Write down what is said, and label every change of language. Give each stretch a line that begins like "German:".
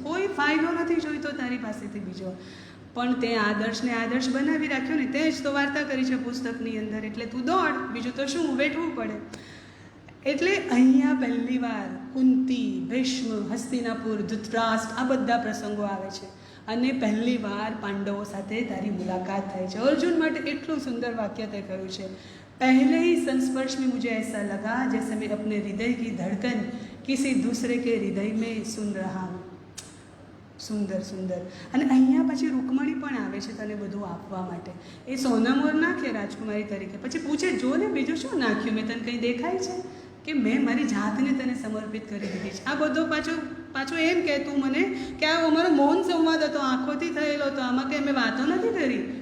Gujarati: કોઈ ફાયદો નથી જોઈતો તારી પાસેથી બીજો. પણ તે આદર્શને આદર્શ બનાવી રાખ્યો ને, તે જ તો વાર્તા કરી છે પુસ્તકની અંદર. એટલે તું દોડ, બીજું તો શું, વેઠવું પડે. એટલે અહીંયા પહેલી વાર કુંતી, ભીષ્મ, હસ્તિનાપુર, ધૃતરાષ્ટ્ર, આ બધા પ્રસંગો આવે છે. અને પહેલી વાર પાંડવો સાથે તારી મુલાકાત થાય છે. અર્જુન માટે એટલું સુંદર વાક્ય તે કહ્યું છે,
Hindi: પહેલે ही संस्पर्श में मुझे ऐसा लगा जैसे मैं अपने हृदय की धड़कन किसी दूसरे के हृदय में सुन रहा हूँ.
Gujarati: સુંદર સુંદર. અને અહીંયા પછી રૂકમણી પણ આવે છે તને બધું આપવા માટે. એ સોનામોર નાખે રાજકુમારી તરીકે, પછી પૂછે જો ને બીજું શું નાખ્યું, મેં તને કંઈ દેખાય છે કે મેં મારી જાતને તને સમર્પિત કરી દીધી છે. આ બધો પાછો એમ કે તું મને કે આ અમારો મૌન સંવાદ હતો, આંખોથી થયેલો હતો, આમાં કે અમે વાતો નથી કરી.